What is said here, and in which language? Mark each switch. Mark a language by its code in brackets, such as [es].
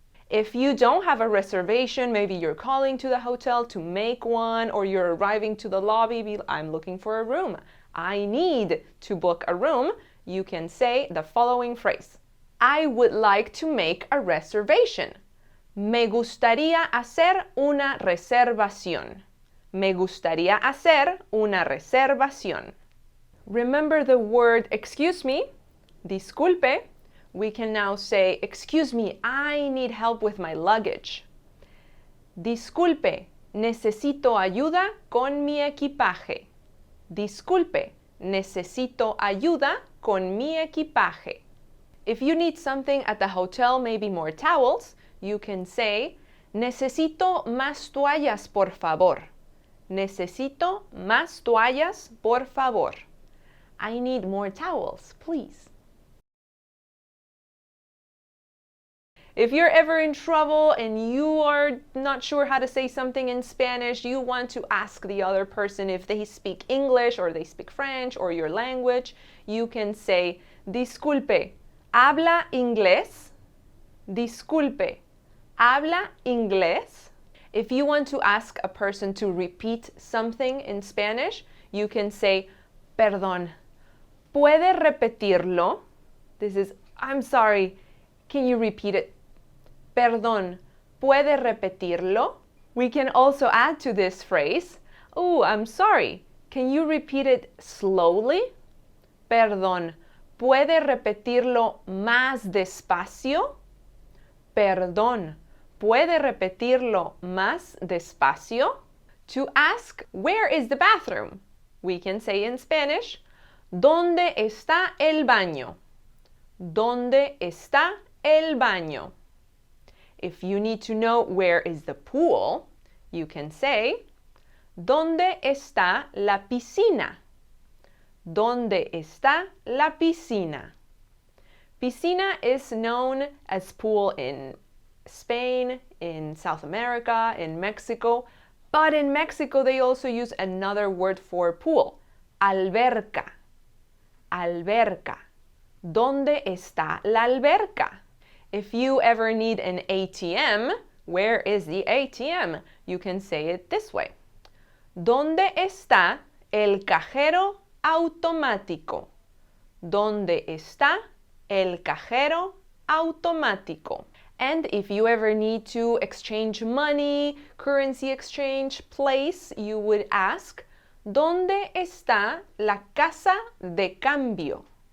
[en] If you don't have a reservation, maybe you're calling to the hotel to make one, or you're arriving to the lobby, I'm looking for a room. I need to book a room. You can say the following phrase. I would like to make a reservation. [es] Me gustaría hacer una reservación. Me gustaría hacer una reservación. [en] Remember the word excuse me, disculpe. We can now say, excuse me, I need help with my luggage. [es] Disculpe, necesito ayuda con mi equipaje. Disculpe, necesito ayuda con mi equipaje. [en] If you need something at the hotel, maybe more towels, you can say, [es] necesito más toallas, por favor. Necesito más toallas, por favor. [en] I need more towels, please. If you're ever in trouble and you are not sure how to say something in Spanish, you want to ask the other person if they speak English or they speak French or your language, you can say, [es] disculpe, ¿habla inglés? Disculpe, ¿habla inglés? [en] If you want to ask a person to repeat something in Spanish, you can say, [es] perdón, ¿puede repetirlo? [en] This is, I'm sorry, can you repeat it? [es] Perdón, ¿puede repetirlo? [en] We can also add to this phrase, oh, I'm sorry, can you repeat it slowly? [es] Perdón, ¿puede repetirlo más despacio? Perdón, ¿puede repetirlo más despacio? [en] To ask, where is the bathroom? We can say in Spanish, [es] ¿dónde está el baño? ¿Dónde está el baño? [en] If you need to know where is the pool, you can say, [es] ¿dónde está la piscina? ¿Dónde está la piscina? [en] Piscina is known as pool in Spain, in South America, in Mexico, but in Mexico they also use another word for pool, alberca. Alberca. [es] ¿Dónde está la alberca? [en] If you ever need an ATM, where is the ATM? You can say it this way. [es] ¿Dónde está el cajero automático? ¿Dónde está el cajero automático? [en] And if you ever need to exchange money, currency exchange place, you would ask, [es] ¿dónde está la casa de cambio?